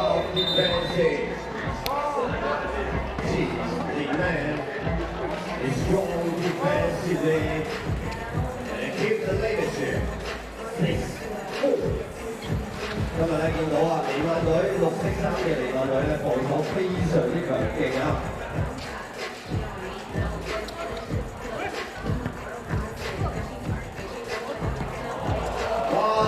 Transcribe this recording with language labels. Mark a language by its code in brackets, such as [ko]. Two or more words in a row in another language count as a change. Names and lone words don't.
[en] defensive. The man is strong defensively and keep the leadership. 6-4。 [yue] 今日咧見到啊，離曼隊綠色衫嘅離曼隊咧防守非常之強勁啊！哇！